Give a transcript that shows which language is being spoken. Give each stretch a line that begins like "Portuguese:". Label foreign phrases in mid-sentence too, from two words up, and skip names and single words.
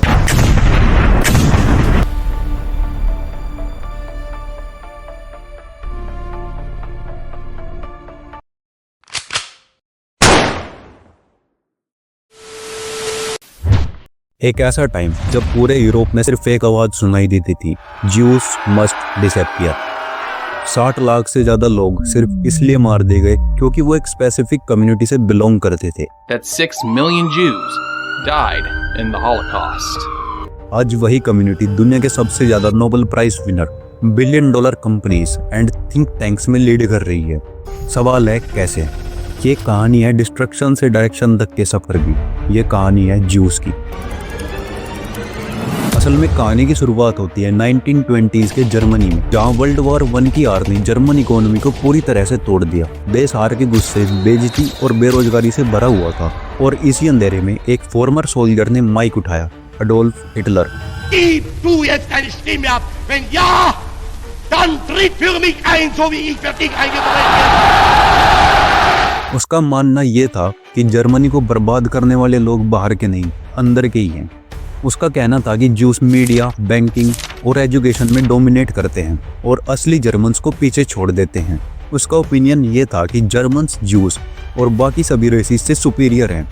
Hindi: एक ऐसा टाइम जब पूरे यूरोप में सिर्फ एक आवाज सुनाई देती थी,
English: Jews must disappear.
Hindi: 60 लाख से ज्यादा लोग सिर्फ इसलिए मार दिए गए क्योंकि वो एक स्पेसिफिक कम्युनिटी से बिलोंग करते थे।
English: That 6 million Jews died in the Holocaust.
Hindi: आज वही कम्युनिटी दुनिया के सबसे ज्यादा
English: Nobel Prize winner,
Hindi: $1
English: billion companies and think tanks
Hindi: में लीड कर रही है। सवाल है कैसे? ये कहानी है डिस्ट्रक्शन से डायरेक्शन तक के सफर की। ये कहानी है ज्यूस की। असल में कहानी की शुरुआत होती है 1920s के जर्मनी में, जहां वर्ल्ड वॉर 1 की आर ने
English: German economy
Hindi: को पूरी तरह से तोड़ दिया। देश हार के गुस्से, बेइज्जती और बेरोजगारी से भरा हुआ था और इसी अंधेरे में एक
English: former soldier
Hindi: ने माइक उठाया, अडोल्फ हिटलर।
German: Gib du jetzt deine Stimme ab? Wenn ja, dann tritt für mich ein, so wie ich für dich eingetreten bin.
Hindi: उसका मानना ये था कि जर्मनी को बर्बाद करने वाले लोग बाहर के नहीं, अंदर के ही हैं। उसका कहना था कि
English: Jews media, banking
Hindi: और एजुकेशन में डोमिनेट करते हैं और असली जर्मन्स को पीछे छोड़ देते हैं। उसका ओपिनियन ये था कि
English: Germans Jews
Hindi: और बाकी सभी रेसिस से सुपीरियर हैं।